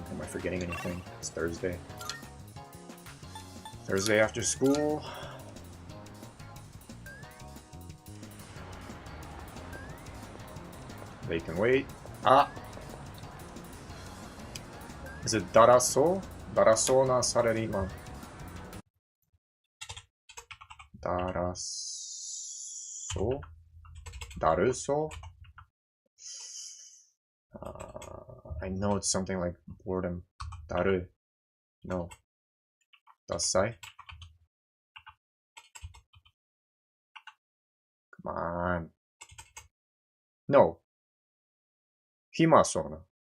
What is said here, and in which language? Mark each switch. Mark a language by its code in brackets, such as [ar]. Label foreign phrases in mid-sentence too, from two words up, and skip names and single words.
[en] Am I forgetting anything? It's Thursday. Thursday after school. They can wait. Ah! Is it Daraso? [ja] Daraso na Sarariman. Daraso? [en] Daruso? I know it's something like boredom. Daru. No. Dasai? Come on. No. Himasona.